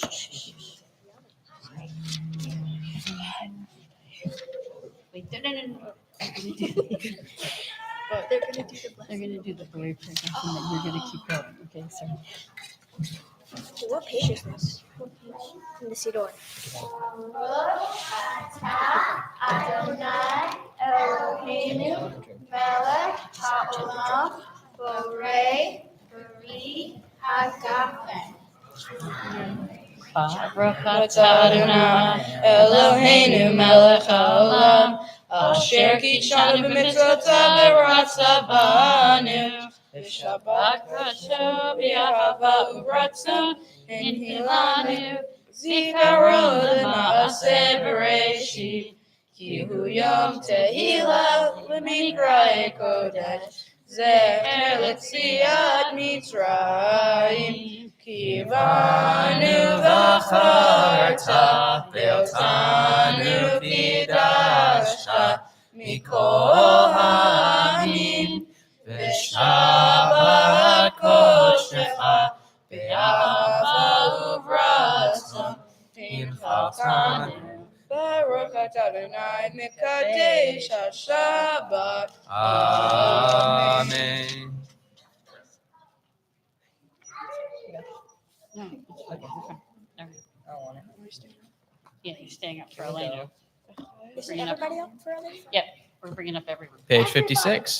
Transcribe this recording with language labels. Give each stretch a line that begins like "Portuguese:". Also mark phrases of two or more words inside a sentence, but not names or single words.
English: Wait, no. They're gonna do They're gonna do the They're gonna do the glory prayer, and then you're gonna keep going. Okay, so What page is this? What page? In the Sidor.
Hebrew: אדוני אלוהינו מלך העולם בורא פרי הגפן. Baruch אדוני אלוהינו מלך העולם אשר קידשנו במצוותיו ורצה בנו ושבת קודשו באהבה וברצון הנחילנו זיכרון למעשה בראשית כי הוא יום תחילה למקראי קודש זכר ליציאת מצרים, כי בנו בחרת, ואותנו קידשת, מכל העמים, ושבת קודשך, באהבה וברצון, הנחלתנו. ברוך אתה אדוני מקדש השבת. Amen.
English: No. Okay. Yeah, he's staying up for Elena. Is Bring it up. everybody up for Elena? Yep, we're bringing up everyone. Page 56.